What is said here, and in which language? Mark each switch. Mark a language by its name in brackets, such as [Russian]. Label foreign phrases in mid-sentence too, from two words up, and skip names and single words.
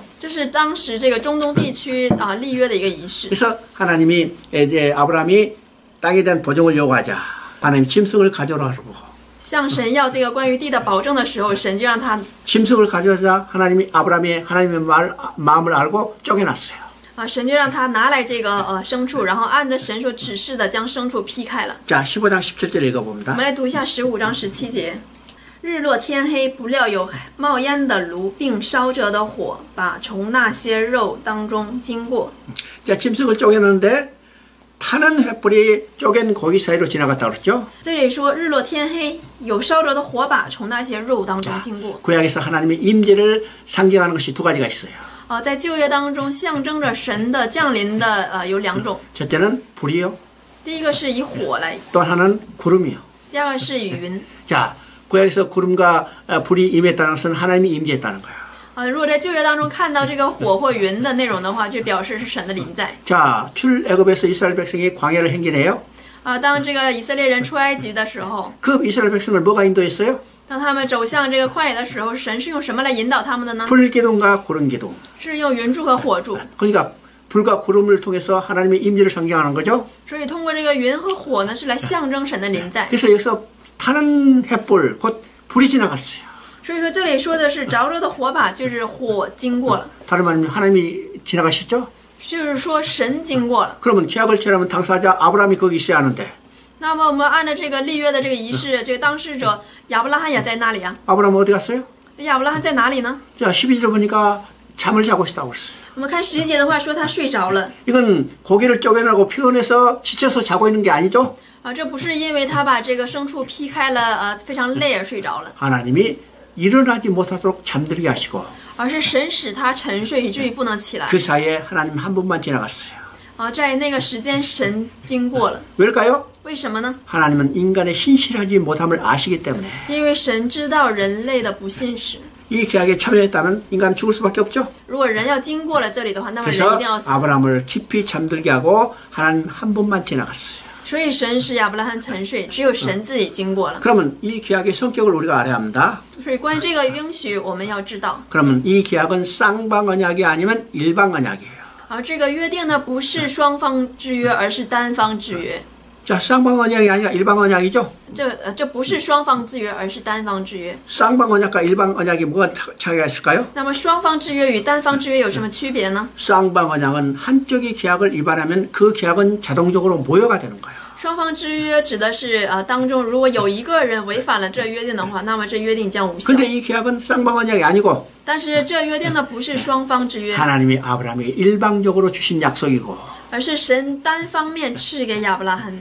[Chinese] 这是当时这个中东地区立约的一个仪式。 [Korean] 그래서 하나님이 아브라함이 땅에 대한 보증을 요구하자. 하나님이 짐승을 가져오라고. [Chinese] 向神要这个关于地的保证的时候，神就让他 [Korean] 짐승을 가져오자 하나님의 마음을 알고 쪼개놨어요. [Chinese] 神就让他拿来这个牲畜，然后按着神所指示的将牲畜劈开了。 [Korean] 자, 15장 17절 [Chinese] 我 [Korean] 읽어봅니다. [Chinese] 们来读一下15章17节。日落天黑，不料有冒烟的炉，并烧着的火，把从那些肉当中经过。 [Korean] 자, 짐승을 쪼개놨는데 타는 횃불이 쪼갠 고기 사이로 지나갔다고 그랬죠. [Chinese] 这里说日落天黑，有烧着的火把从那些肉当中经过。 [Korean] 구약에서 하나님의 임재를 상징하는 것이 두 가지가 있어요. [Chinese] 在旧约当中象征着神的降临的有两种， [Korean] 첫째는 불이요. [Chinese] 第一个是以火来， [Korean] 또 하나는 구름이요. [Chinese] 第二个是以云。 [Korean] 자, 구약에서 구름과 불이 임했다는 것은 하나님이 임재했다는 거예요. [Chinese] 如果在旧约当中看到这个火或云的内容的话，就表示是神的临在。 [Korean] 자, 출애굽에서 이스라엘 백성이 광야를 행진해요. [Chinese] 当这个以色列人出埃及的时候， [Korean] 그 이스라엘 백성을 뭐가 인도했어요? [Chinese] 当他们走向这个旷野的时候，神是用什么来引导他们的呢？ [Korean] 불기둥과 구름기둥. [Chinese] 是用云柱和火柱。 [Korean] 그러니까 불과 구름을 통해서 하나님의 임재를 상징하는 거죠. [Chinese] 所以通过这个云和火呢，是来象征神的临在。 [Korean] 그래서 여기서 타는 횃불, 곧 불이 지나갔어요. [Chinese] 所以说这里说的是着着的火把，就是火经过了， [Korean] 다른 말은 하나님이 지나가셨죠? [Chinese] 就是说神经过了。 [Korean] 그러면 계약을 체결하면 당사자 아브라함이 거기 있어야 하는데 [Chinese] 那么我们按照这个立约的这个仪式，这个当事者亚伯拉罕也在那里啊。 [Korean] 아브라함 어디 갔어요? [Chinese] 亚伯拉罕在哪里呢？ [Korean] 자, 12절 보니까 잠을 자고 있다고 했어요. [Chinese] 我们看11节的话说他睡着了 [Korean] 이건 고기를 쪼개내고 피곤해서 지쳐서 자고 있는 게 아니죠? [Chinese] 这不是因为他把这个牲畜劈开了非常累而睡着了， [Korean] 하나님이 일어나지 못하도록 잠들게 하시고 [Chinese] 而是神使他沉睡以至于不能起来 [Korean] 그 사이에 하나님 한 분만 지나갔어요. [Chinese] 在那个时间神经过了， [Korean] 왜일까요? [Chinese] 为什么呢？ [Korean] 하나님은 인간의 신실하지 못함을 아시기 때문에 [Chinese] 因为神知道人类的不信实， [Korean] 이 계약에 참여했다면 인간은 죽을 수밖에 없죠. [Chinese] 如果人要经过了这里的话，那么人一 [Korean] 그래서 [Chinese] 定要死。 [Korean] 아브라함을 깊이 잠들게 하고 하나님 한 분만 지나갔어요. [Chinese] 所以神使亚伯拉罕沉睡，只有神自己经过了。 [Korean] 그러면 이 계약의 성격을 우리가 알아야 합니다. [Chinese] 所以关于这个应许，我们要知道， [Korean] 그러면 이 계약은 쌍방언약이 아니면 일방언약이에요. [Chinese] 这个约定呢不是双方制约，而是单方制约。 [Korean] 자, 쌍방언약이 아니라 일방언약이죠. [Chinese] 这不是双方制约，而是单方制约。 [Korean] 쌍방언약과 일방언약이 뭐가 차이가 있을까요? [Chinese] 那么双方制约与单方制约有什么区别呢？ [Korean] 쌍방언약은 한쪽이 계약을 위반하면 그 계약은 자동적으로 모여가 되는 거예요. [Chinese] 双方制约指的是当中如果有一个人违反了这约定的话，那么这约定将无效。 [Korean] 근데 이 계약은 쌍방언약이 아니고 [Chinese] 但是这约定呢不是双方制约， [Korean] 하나님이 아브라함에게 일방적으로 주신 약속이고 [Chinese] 而是神单方面赐给亚伯拉罕的。